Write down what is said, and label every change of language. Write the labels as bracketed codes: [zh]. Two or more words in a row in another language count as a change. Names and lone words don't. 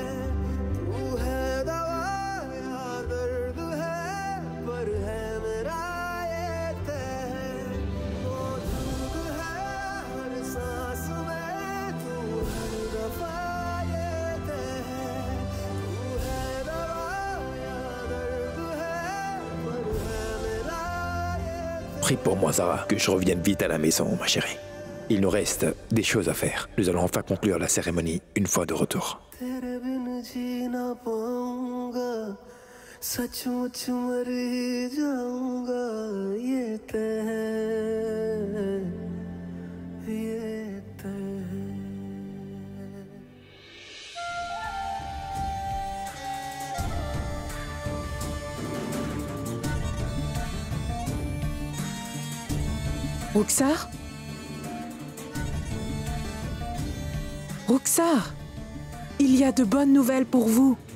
[hi] तू है दवा या दर्द है, पर है मेरा ये तय है। मौजूद है हर सांस में तू, हर दफा ये तय है। तू है दवा या दर्द है, पर है मेरा ये। [fr] Prie pour moi, Zara, que je revienne vite à la maison, ma chérie. Il nous reste des choses à faire. Nous allons enfin conclure la cérémonie une fois de retour. [hi] तेरे बिन जी ना पाऊंगा, सचमुच मर ही जाऊंगा, ये तय है, ये तय है। [fr] Roxar? Roxar, il y a de bonnes nouvelles pour vous.